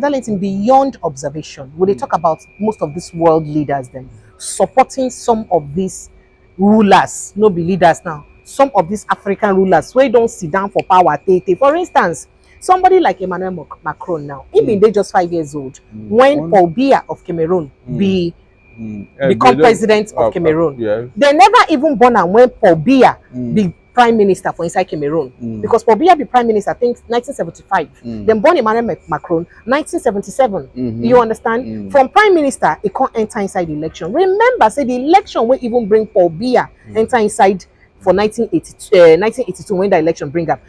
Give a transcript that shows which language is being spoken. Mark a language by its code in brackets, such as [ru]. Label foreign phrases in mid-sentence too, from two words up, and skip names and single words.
[pcm] Darlington, beyond observation, will they talk about most of these world leaders then supporting some of these rulers, no be leaders now, some of these African rulers where don't sit down for power. For instance, somebody like Emmanuel Macron now, he been there just 5 years old when Paul Biya of Cameroon become president of Cameroon. Yes. They never even born am when Paul Biya be prime minister for inside Cameroon. Because Paul Biya be prime minister, I think 1975. Then born Emmanuel Macron 1977. You understand? From prime minister, he can't enter inside the election. Remember, say the election will even bring Paul Biya enter inside for 1982 when the election bring up.